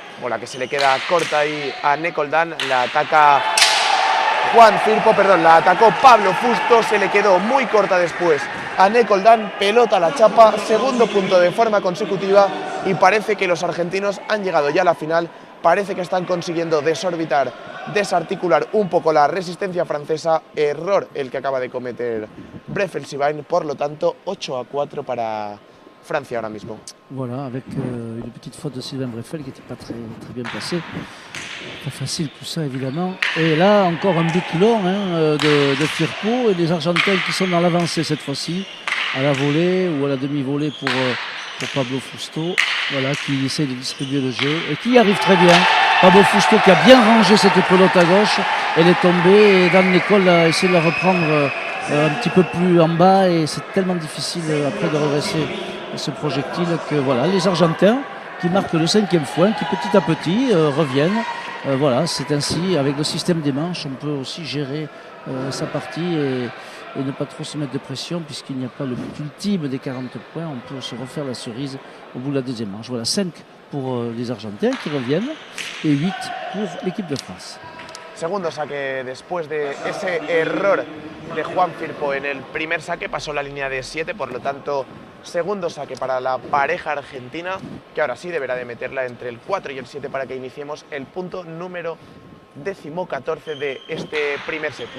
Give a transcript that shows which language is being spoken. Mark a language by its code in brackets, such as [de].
[es] Bola que se le queda corta ahí a Nicole Dan, la ataca Juan Firpo, perdón, la atacó Pablo Fusto, se le quedó muy corta después a Nicole Dan, pelota a la chapa, segundo punto de forma consecutiva y parece que los argentinos han llegado ya a la final, parece que están consiguiendo desorbitar, desarticular un poco la resistencia francesa, error el que acaba de cometer Brefeldschwein, por lo tanto 8-4 para Francia ahora mismo. [fr] Voilà, avec une petite faute de Sylvain Breffel qui n'était pas très bien placée. Pas facile tout ça évidemment. Et là encore un but long de Firpo et des Argentins qui sont dans l'avancée cette fois-ci, à la volée ou à la demi-volée pour Pablo Fusto, voilà, qui essaie de distribuer le jeu et qui y arrive très bien. Pablo Fusto qui a bien rangé cette pelote à gauche, elle est tombée et Dan Nicole a essayé de la reprendre un petit peu plus en bas et c'est tellement difficile après de redresser ce projectile que voilà, les Argentins qui marquent le 5e point, qui petit à petit reviennent. Voilà, c'est ainsi, avec le système des manches, on peut aussi gérer sa partie et ne pas trop se mettre de pression puisqu'il n'y a pas le but ultime des 40 points. On peut se refaire la cerise au bout de la deuxième manche. Voilà, 5 pour les Argentins qui reviennent et 8 pour l'équipe de France. [es] Segundo saque después de ese error de Juan Firpo en el primer saque, pasó la línea de 7, por lo tanto segundo saque para la pareja argentina, que ahora sí deberá de meterla entre el 4 y el 7 para que iniciemos el punto número 14 de este primer set.